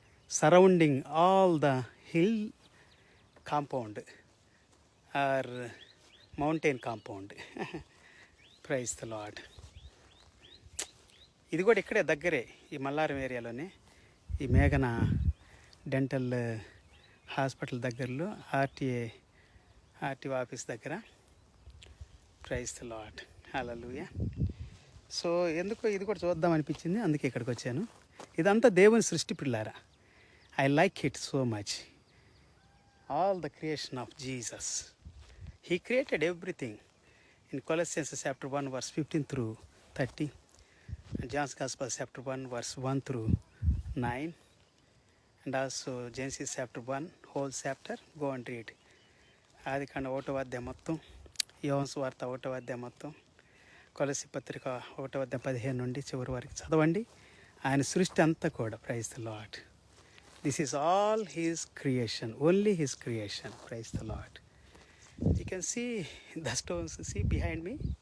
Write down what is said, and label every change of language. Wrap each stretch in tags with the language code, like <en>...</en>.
<en>Surrounding all the hill compound or mountain compound. Praise the lord.</en> <te>ఇది కూడా ఇక్కడే దగ్గరే, ఈ మల్లారం ఏరియాలోనే, ఈ మేఘన డెంటల్ హాస్పిటల్ దగ్గరలో ఆర్టీఓ ఆఫీస్ దగ్గర.</te> <en>Praise the lord.</en> <te>Hallelujah. So ఎందుకో ఇది కూడా చూద్దాం అనిపించింది, అందుకే ఇక్కడికి వచ్చాను. ఇదంతా దేవుని సృష్టి పిల్లారా.</te> <en>I like it so much. All the creation of Jesus. He created everything. In Colossians chapter 1 verse 15 through 30, and John's Gospel chapter 1 verse 1 through 9, and also Genesis chapter 1 whole chapter, go and read.</en> <te>ఆదికాండ 1వ అధ్యాయం మొత్తం, యోహాను సువార్త 1వ అధ్యాయం మొత్తం, కొలస్సీ పత్రిక 1వ అధ్యాయం 15 నుండి చివరి వరకు చదవండి. ఆయన సృష్టి అంతా కూడా.</te> <en>Praise the lord. This is all his creation, only his creation. Praise the lord. You can see the stones, see behind me.</en>